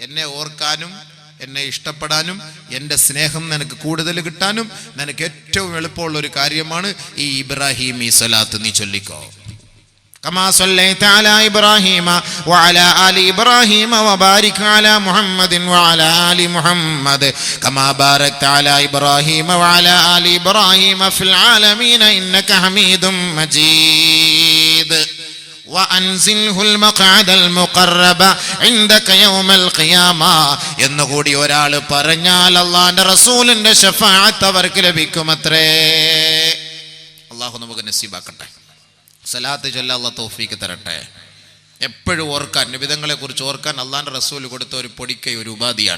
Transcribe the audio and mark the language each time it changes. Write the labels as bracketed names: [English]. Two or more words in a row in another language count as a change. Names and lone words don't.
[Malayalam] എന്നെ ഓർക്കാനും എന്നെ ഇഷ്ടപ്പെടാനും എൻ്റെ സ്നേഹം നിനക്ക് കൂടുതൽ കിട്ടാനും നിനക്ക് ഏറ്റവും എളുപ്പമുള്ള ഒരു കാര്യമാണ് ഈ ഇബ്രാഹിമി സ്വലാത്ത് നീ ചൊല്ലിക്കോ. [Arabic] كما صليت على إبراهيم وعلى آل إبراهيم وبارك على محمد وعلى آل محمد كما باركت على إبراهيم وعلى آل إبراهيم في العالمين إنك حميد مجيد وأنزله المقعد المقرب عندك يوم القيامة [Malayalam] എന്നുകൂടി ഒരാൾ പറഞ്ഞാൽ അല്ലാഹുവിന്റെ റസൂലിന്റെ ശഫാഅത്ത് അവർക്ക് ലഭിക്കുമത്രേ. അല്ലാഹു നമുക്ക് നസീബാക്കട്ടെ. സലാത്ത് ചൊല്ലാൻ അല്ലാഹു തൗഫീക്ക് തരട്ടെ. എപ്പോഴും ഓർക്കാൻ, നബിതങ്ങളെ കുറിച്ച് ഓർക്കാൻ അള്ളാന്റെ റസൂൽ കൊടുത്ത ഒരു പൊടിക്കൈ, ഒരു ഉപാധിയാണ്.